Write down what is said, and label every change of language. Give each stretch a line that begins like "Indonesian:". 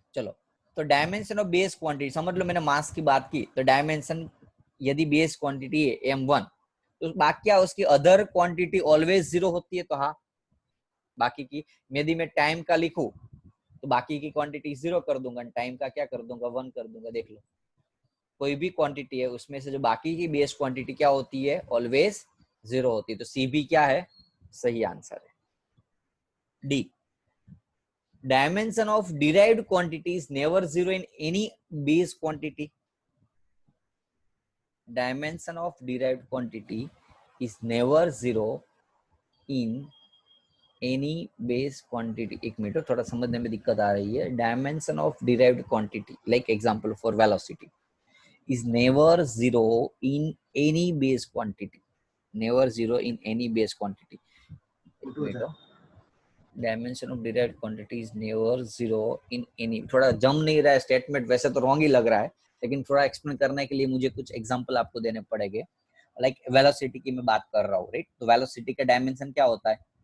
Hindi: चलो तो dimension of base quantity, समझ लो मैंने मास की बात की, तो डायमेंशन यदि बेस क्वांटिटी है M1, तो बाकी क्या उसकी अदर क्वांटिटी ऑलवेज जीरो होती है, तो हाँ बाकी की, यदि मैं टाइम का लिखूं तो बाकी की क्वांटिटी जीरो कर दूंगा, टाइम का क्या कर दूंगा? 1 कर दूंगा। देख लो कोई भी क्वांटिटी है उसमें से जो बाकी की बेस क्वांटिटी क्या होती है? ऑलवेज जीरो होती है। तो सी बी क्या है? सही आंसर है।
English: D, dimension of derived quantity is never zero in any base quantity। dimension of derived quantity is never zero in any base quantity।
Hindi: एक मिनट, थोड़ा समझने में दिक्कत आ रही है।
English: dimension of derived quantity, like example for velocity, is never zero in any base quantity। never zero in any base quantity।
Hindi: एक minute,
English: Dimension of derived quantity is never zero in any.
Hindi: थोड़ा जम नहीं रहा है statement, वैसे तो wrong ही लग रहा है, लेकिन थोड़ा एक्सप्लेन करने के लिए मुझे कुछ एग्जांपल आपको देने पड़ेंगे। लाइक वेलोसिटी की मैं बात कर रहा हूँ, राइट? तो वेलोसिटी का डायमेंशन क्या होता है?